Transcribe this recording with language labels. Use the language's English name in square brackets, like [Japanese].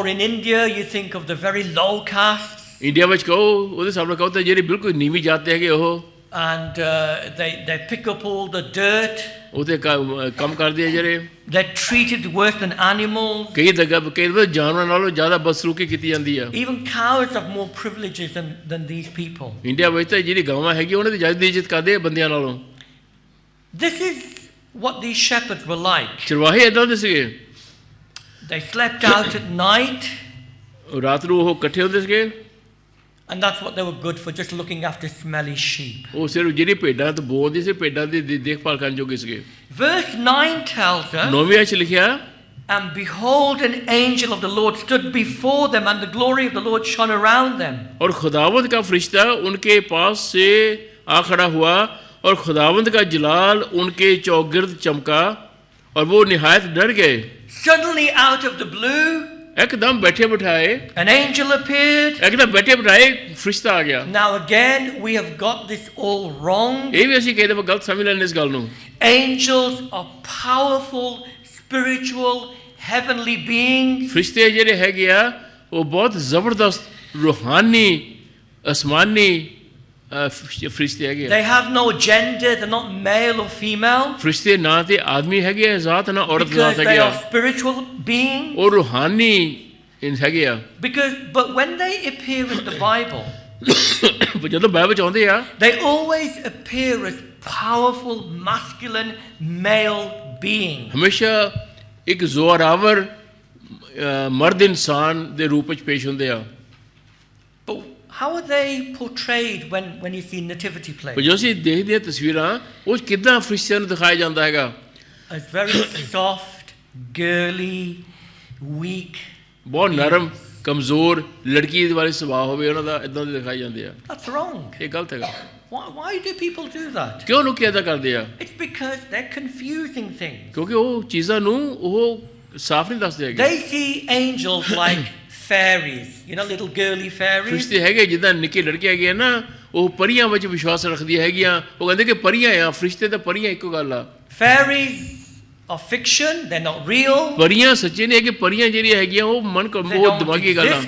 [English] Or in India you think of the very low castes. [Punjabi] India ਵਿੱਚ ਕਹੋ, ਉਹਦੇ ਸਾਹਮਣੇ ਕਹੋ ਤਾਂ ਜਿਹੜੇ ਬਿਲਕੁਲ ਨੀਵੀਂ ਜਾਤ ਦੇ ਹੈਗੇ ਉਹ, [English] and they pick up all the dirt. [Punjabi] ਉਹਦੇ ਕੰਮ ਕਰਦੇ ਆ ਜਿਹੜੇ। [English] They're treated worse than animals. [Punjabi] ਕਈ ਵਾਰ ਜਾਨਵਰਾਂ ਨਾਲੋਂ ਜ਼ਿਆਦਾ ਬਦਸਲੂਕੀ ਕੀਤੀ ਜਾਂਦੀ ਆ। [English] Even cows have more privileges than these people. [Punjabi] India ਵਿੱਚ ਤਾਂ ਜਿਹੜੀ ਗਾਵਾਂ ਹੈਗੀ ਉਹਨਾਂ ਦੀ ਜ਼ਿਆਦਾ ਇੱਜ਼ਤ ਕਰਦੇ ਆ ਬੰਦਿਆਂ ਨਾਲੋਂ। [English] This is what these shepherds were like. [Punjabi] ਚਰਵਾਹੇ ਏਦਾਂ ਦੇ ਸੀਗੇ। [English] They slept out at night. [Punjabi] ਰਾਤ ਨੂੰ ਉਹ ਇਕੱਠੇ ਹੁੰਦੇ ਸੀਗੇ। [English] And that's what they were good for, just looking after smelly sheep. [Punjabi] ਉਹ ਸਿਰਫ ਜਿਹੜੀ ਭੇਡਾਂ ਤੋਂ ਬੋਲਦੀ ਸੀ, ਭੇਡਾਂ ਦੀ ਦੇਖਭਾਲ ਕਰਨ ਜੋਗੇ ਸੀਗੇ। [English] Verse 9 tells us, [Punjabi] 9ਵੇਂ ਵਿੱਚ ਲਿਖਿਆ, [English] and behold an angel of the Lord stood before them and the glory of the Lord shone around them. [Hindi] और खुदावंद का फरिश्ता उनके पास से आ खड़ा हुआ और खुदावंद का जलाल उनके चौगिर्द चमका और वो निहायत डर गए। [English] Suddenly out of the blue, [Hindi] एकदम बैठे बिठाए [English] an angel appeared. [Hindi] एकदम बैठे बिठाए फरिश्ता आ गया। [English] Now again we have got this all wrong. [Punjabi] ਇਹ ਵੀ ਅਸੀਂ ਕਈ ਦਫਾ ਗਲਤ ਸਮਝ ਲੈਂਦੇ ਇਸ ਗੱਲ ਨੂੰ। [English] Angels are powerful, spiritual, heavenly beings. [Punjabi] ਫਰਿਸ਼ਤੇ ਜਿਹੜੇ ਹੈਗੇ ਆ ਉਹ ਬਹੁਤ ਜ਼ਬਰਦਸਤ ਰੂਹਾਨੀ ਅਸਮਾਨੀ ਫਰਿਸ਼ਤੇ ਹੈਗੇ ਆ। [English] They have no gender, they're not male or female. [Punjabi] ਫਰਿਸ਼ਤੇ ਨਾ ਤੇ ਆਦਮੀ ਹੈਗੇ ਆ ਜ਼ਾਤ, ਨਾ ਔਰਤ ਜ਼ਾਤ ਹੈਗੇ ਆ। [English] Because they are spiritual beings. [Punjabi] ਉਹ ਰੂਹਾਨੀ ਹੈਗੇ ਆ। [English] But when they appear in the Bible, [Punjabi] ਜਦੋਂ ਬਾਈਬਲ ਚ ਆਉਂਦੇ ਆ, [English] they always appear as powerful, masculine, male beings. [Punjabi] ਹਮੇਸ਼ਾ ਇੱਕ ਜ਼ੋਰਾਵਰ ਮਰਦ ਇਨਸਾਨ ਦੇ ਰੂਪ ਵਿੱਚ ਪੇਸ਼ ਹੁੰਦੇ ਆ। [English] But how are they portrayed when you see nativity plays? [Punjabi] ਜੋ ਅਸੀਂ ਦੇਖਦੇ ਹਾਂ ਤਸਵੀਰਾਂ, ਉਹ ਕਿੱਦਾਂ ਫਰਿਸ਼ਤਿਆਂ ਨੂੰ ਦਿਖਾਇਆ ਜਾਂਦਾ ਹੈਗਾ? [English] As very soft, girly, weak. [Punjabi] ਬਹੁਤ ਨਰਮ, ਕਮਜ਼ੋਰ, ਲੜਕੀ ਵਾਲੇ ਸੁਭਾਅ ਹੋਵੇ ਉਹਨਾਂ ਦਾ, ਇਦਾਂ ਦੇ ਦਿਖਾਏ ਜਾਂਦੇ ਆ। [English] That's wrong. [Punjabi] ਇਹ ਗਲਤ ਹੈਗਾ। [English] Why do people do that? [Punjabi] ਕਿਉਂ ਲੋਕ ਇਦਾਂ ਕਰਦੇ ਆ? [English] It's because they're confusing things. [Punjabi] ਕਿਉਂਕਿ ਉਹ ਚੀਜ਼ਾਂ ਨੂੰ ਉਹ ਸਾਫ਼ ਨਹੀਂ ਦੱਸਦੇ ਹੈਗੇ। [English] They see angels like fairies, little girly fairies. [Punjabi] ਫਰਿਸ਼ਤੇ ਹੈਗੇ ਜਿੱਦਾਂ ਨਿੱਕੇ ਲੜਕੇ ਹੈਗੇ ਆ ਨਾ, ਉਹ ਪਰੀਆਂ ਵਿੱਚ ਵਿਸ਼ਵਾਸ ਰੱਖਦੀਆਂ ਹੈਗੀਆਂ। ਉਹ ਕਹਿੰਦੇ ਕਿ ਪਰੀਆਂ ਆ, ਫਰਿਸ਼ਤੇ ਤਾਂ ਪਰੀਆਂ ਇੱਕੋ ਗੱਲ ਆ। [English] Fairies are fiction, they're not real. [Punjabi] ਪਰੀਆਂ ਸੱਚੇ ਨਹੀਂ ਹੈਗੇ, ਪਰੀਆਂ ਜਿਹੜੀਆਂ ਹੈਗੀਆਂ ਉਹ ਮਨ ਉਹ ਦਿਮਾਗੀ ਗੱਲ ਆ।